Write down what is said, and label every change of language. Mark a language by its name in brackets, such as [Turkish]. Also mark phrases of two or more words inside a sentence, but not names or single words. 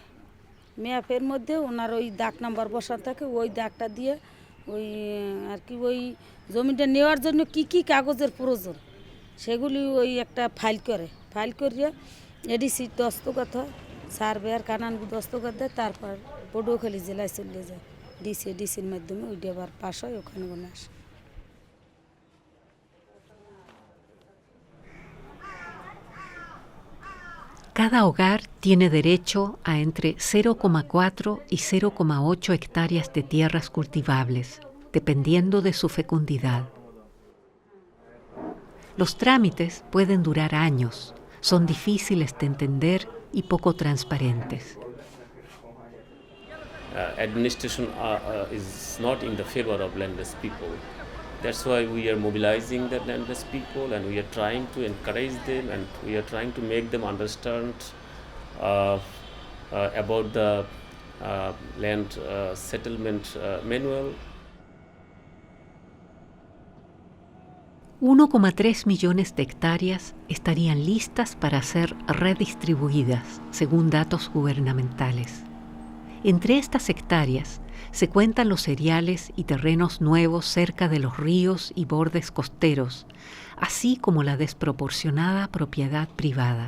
[Bangla] ম্যাপের মধ্যে ওনার ওই দাগ নাম্বার বসা থাকে, ওই দাগটা দিয়ে ওই আর কি ওই জমিটা নেওয়ার জন্য কি কি কাগজের প্রয়োজন সেগুলি ওই একটা ফাইল করিয়া এডিসি দস্তখত হয়, সার্ভেয়ার কানানগু দস্তখত দেয়, তারপর পটুয়াখালী জেলায় চলে যায় ডিসির মাধ্যমে ওইটা আবার পাস হয়, ওখানে ওখানে আসে। [Spanish] Cada hogar tiene derecho a entre 0,4 y 0,8 hectáreas de tierras cultivables, dependiendo de su fecundidad. Los trámites pueden durar años, son difíciles de entender y poco transparentes. [English] Administration is not in the favor of landless people. That's why we are mobilizing the landless people, and we are trying to encourage them, and we are trying to make them understand about the land settlement manual. [Spanish] 1,3 millones de hectáreas estarían listas para ser redistribuidas, según datos gubernamentales. Entre estas hectáreas se cuentan los cereales y terrenos nuevos cerca de los ríos y bordes costeros, así como la desproporcionada propiedad privada.